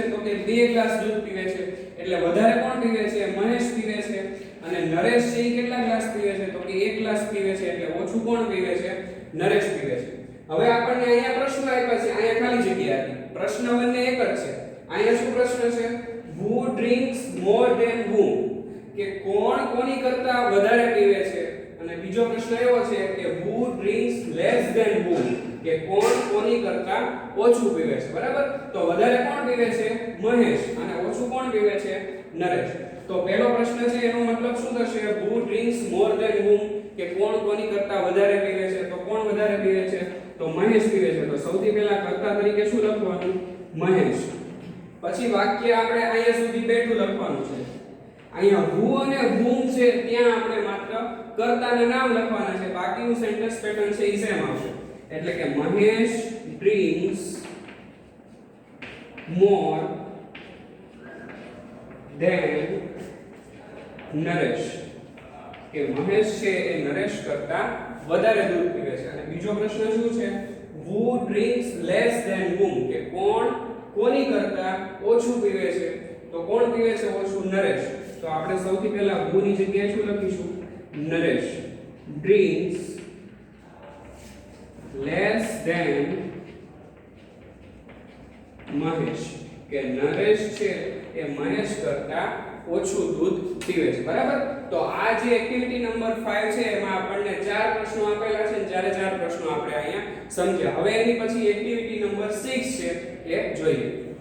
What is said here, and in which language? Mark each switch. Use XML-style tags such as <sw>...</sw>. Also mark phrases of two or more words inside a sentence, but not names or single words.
<gu>તો કે 2 ગ્લાસ દૂધ પીવે છે. એટલે વધારે કોણ પીવે છે? મહેશ પીવે છે. અને નરેશ છે ઈ કેટલા ગ્લાસ પીવે છે? તો કે 1 ગ્લાસ પીવે છે. એટલે ઓછું કોણ પીવે છે? નરેશ પીવે છે. હવે આપણને અહીંયા પ્રશ્ન આપ્યા છે, અહીંયા ખાલી જગ્યા હતી. પ્રશ્ન બંને એક જ છે. અહીંયા શું પ્રશ્ન છે?</gu> <en>who drinks more than whom,</en> <gu>કે કોણ કોની કરતા વધારે પીવે છે. અને બીજો પ્રશ્ન એવો છે કે</gu> <en>who drinks less than whom,</en> <gu>કે કોણ કોની કરતા ઓછું પીવે છે. બરાબર, તો વધારે કોણ પીવે છે? મહેશ. અને ઓછું કોણ પીવે છે? નરેશ. તો પહેલો પ્રશ્ન છે એનો મતલબ શું થશે?</gu> <en>who drinks more than whom,</en> <gu>કે કોણ કોની કરતા વધારે પીવે છે. તો કોણ વધારે પીવે છે? તો મહેશ પીવે છે. તો સૌથી પહેલા કર્તા તરીકે શું લખવાનું? મહેશ. પછી વાક્ય આપણે અહીંયા સુધી બેઠું લખવાનું છે. અહીંયા who અને whom છે ત્યાં આપણે માત્ર કર્તાના નામ લખવાના છે. બાકીનું</gu> <en>sentence pattern</en> <gu>છે એ સેમ આવશે. એટલે કે મહેશ</gu> <en>drinks more than</en> <gu>નરેશ, કે મહેશ છે એ નરેશ કરતા વધારે દૂધ પીવે છે. અને બીજો પ્રશ્ન શું છે?</gu> <en>who drinks less than whom,</en> <gu>કે કોણ કોની કરતા ઓછું પીવે છે. તો કોણ પીવે છે ઓછું? નરેશ. તો આપણે સૌથી પહેલા who ની જગ્યાએ શું લખીશું? નરેશ</gu> <en>drinks less than</en> <gu>મહેશ, કે નરેશ છે એ મહેશ કરતા ઓછું દૂધ પીવે છે. બરાબર, તો આ જે</gu> <en>activity number</en> <gu>5 છે એમાં આપણને 4 પ્રશ્નો આપેલા છે અને ચારે 4 પ્રશ્નો આપણે અહીંયા સમજ્યા. હવે એની પછી</gu> <en>activity number</en> <gu>6 છે એ જોઈએ.</gu>